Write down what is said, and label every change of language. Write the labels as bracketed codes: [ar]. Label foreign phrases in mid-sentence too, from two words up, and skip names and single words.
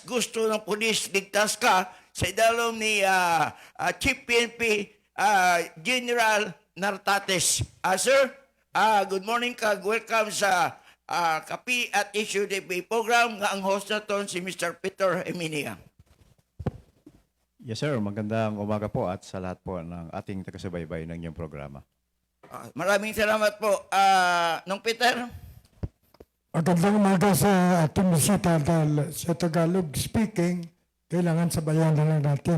[tl] Gusto ng pulis ligtas ka sa idalom ni Chief PNP General Nartates. [hil] Sir, [en] good morning [hil] kag welcome sa Kapi at Issue TV program nga ang host naton si Mr. Peter Eminia. [en] Yes sir, [tl] magandang umaga po at sa lahat po ng ating taga-subaybay ng iyong programa. Maraming salamat po. Nung Peter? Magandang umaga sa ating bisita dahil sa [en] Tagalog speaking, [tl] kailangan sabayan na lang natin.